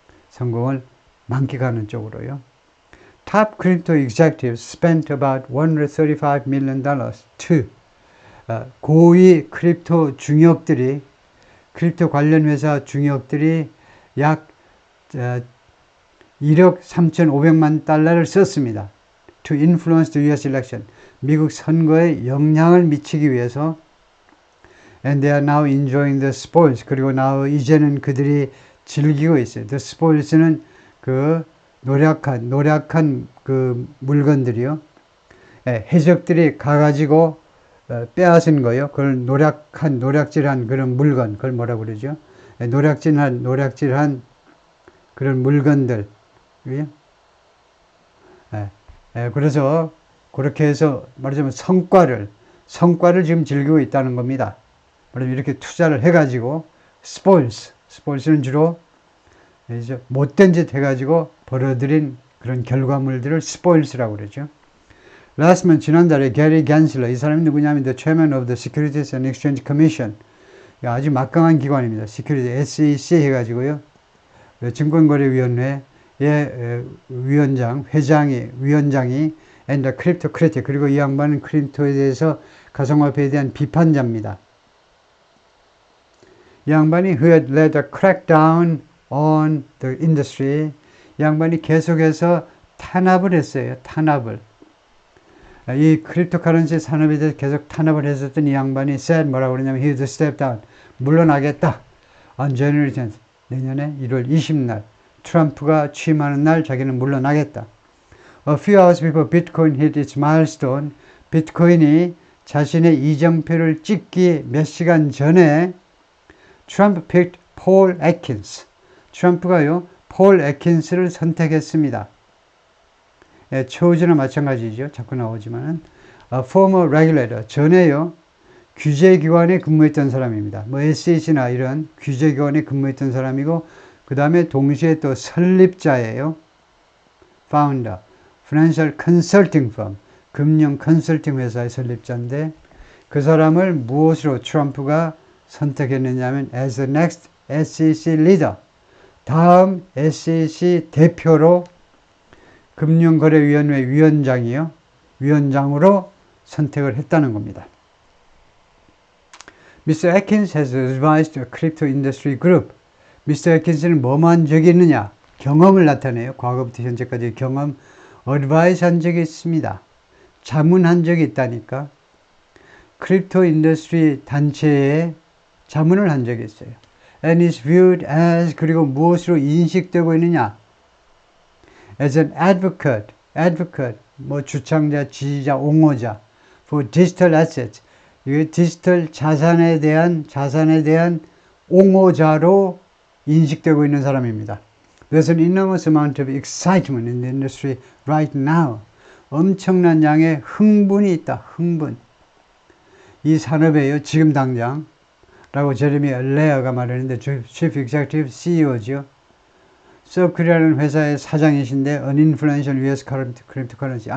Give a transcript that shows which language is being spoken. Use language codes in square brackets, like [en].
[ko] 성공을 만끽하는 쪽으로요. [en] Top crypto executives spent about $135 million to [ko] 고위 크립토 중역들이 크립토 관련 회사 중역들이 약 1억 3,500만 달러를 썼습니다. [en] To influence the US election. [ko] 미국 선거에 영향을 미치기 위해서 [en] and they are now enjoying the spoils. [ko] 그리고 이제는 그들이 즐기고 있어요. The spoils는 노력한 물건들이요. 해적들이 가가지고 빼앗은 거요. 그걸 노략질한 그런 물건, 그걸 뭐라고 그러죠? 노략질한 그런 물건들. 그래서 그렇게 해서 말하자면 성과를 지금 즐기고 있다는 겁니다. 말하자면 이렇게 투자를 해가지고 스포일스는 주로 이제 못된 짓 해가지고 벌어들인 그런 결과물들을 스포일스라고 그러죠. [en] Last month, [ko] 지난달에 게리 갠슬러, 이 사람이 누구냐면 [en] the chairman of the Securities and Exchange Commission, [ko] 아주 막강한 기관입니다. Security, SEC 해가지고요. 증권거래위원회의 위원장이 [en] and the crypto critic, [ko] 그리고 이 양반은 크립토에 대해서 가상화폐에 대한 비판자입니다. 이 양반이 [en] who had led a crackdown on the industry, [ko] 이 양반이 계속해서 탄압을 했어요. 이 크립토커런시 산업에 대해서 계속 탄압을 했었던 이 양반이 said 뭐라고 그러냐면 [en] he would step down, [ko] 물러나겠다. [en] on January 10th, [ko] 내년에 1월 20날 트럼프가 취임하는 날 자기는 물러나겠다. [en] A few hours before Bitcoin hit its milestone, [ko] 비트코인이 자신의 이정표를 찍기 몇 시간 전에 [en] Trump picked Paul Atkins. [ko] 트럼프가요, 폴 애킨스를 선택했습니다. chosen은 마찬가지죠. 자꾸 나오지만은 former regulator, 전에요 규제기관에 근무했던 사람입니다. 뭐 SEC나 이런 규제기관에 근무했던 사람이고, 그 다음에 동시에 또 설립자예요. founder, financial consulting firm, 금융 컨설팅 회사의 설립자인데, 그 사람을 무엇으로 트럼프가 선택했느냐면 [en] as the next SEC leader, [ko] 다음 SEC 대표로 금융거래위원회 위원장으로 선택을 했다는 겁니다. [en] Mr. Atkins has advised the crypto industry group. Mr. [ko] Atkins는 뭐만 적이 있느냐? 경험을 나타내요. 과거부터 현재까지의 경험. advise 한 적이 있습니다. 자문한 적이 있다니까. 크립토 인더스트리 단체에 자문을 한 적이 있어요. [en] And is viewed as, [ko] 그리고 무엇으로 인식되고 있느냐? [en] As an advocate, [ko] 뭐 주창자, 지지자, 옹호자 [en] for digital assets. [ko] 이게 디지털 자산에 대한 옹호자로 인식되고 있는 사람입니다. [en] There's an enormous amount of excitement in the industry right now. [ko] 엄청난 양의 흥분이 있다. 흥분. 이 산업에요. 지금 당장. 라고 제레미 레어가 말했는데 Chief Executive CEO죠. 서클이라는 회사의 사장이신데 [en] An influential US cryptocurrency.